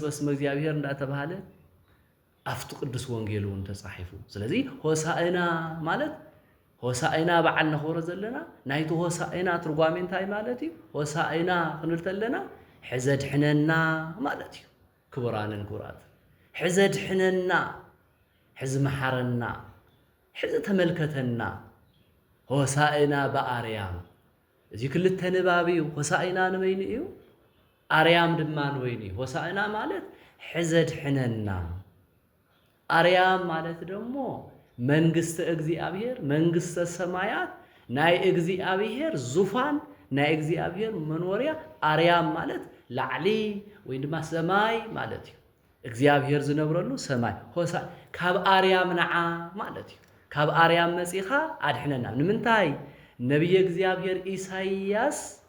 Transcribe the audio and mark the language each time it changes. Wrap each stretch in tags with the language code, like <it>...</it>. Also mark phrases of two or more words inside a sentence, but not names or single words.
<ti>በስመ እግዚአብሔር እንዳተባሃለ ኣብቲ ቅዱስ ወንጌሉ ተጻሒፉ ስለዚ ሆሳዕና ማለት ሆሳዕና በዓል ነኽብሮ ዘለና ናይቲ ሆሳዕና ትርጓሜ እንታይ ማለት እዩ ሆሳዕና ክንብል ተለና ሕዘ ድሕነና ማለት እዩ ክቡራንን ክቡራት ሕዘ ድሕነና ሕዚ መሓረና ሕዚ ተመልከተና ሆሳዕና በአርያም እዚ ክልተ ንባብ እዩ ሆሳዕና ንበይኒ እዩ አርያም ድማ ንበይኒ እዩ ሆሳዕና ማለት ሕዘ ድሕነና አርያም ማለት ደግሞ መንግስተ እግዚአብሔር መንግስተ ሰማያት ናይ እግዚአብሔር ዙፋን ናይ እግዚአብሔር መኖርያ አርያም ማለት ላዕሊ ወይ ድማ ሰማይ ማለት እዩ እግዚአብሔር ዝነብረሉ ሰማይ ሆሳዕ ካብ አርያም ነዓ ማለት እዩ ካብ አርያም መጺኻ አድሕነና ንምንታይ ነቢይ እግዚአብሔር ኢሳይያስ</ti>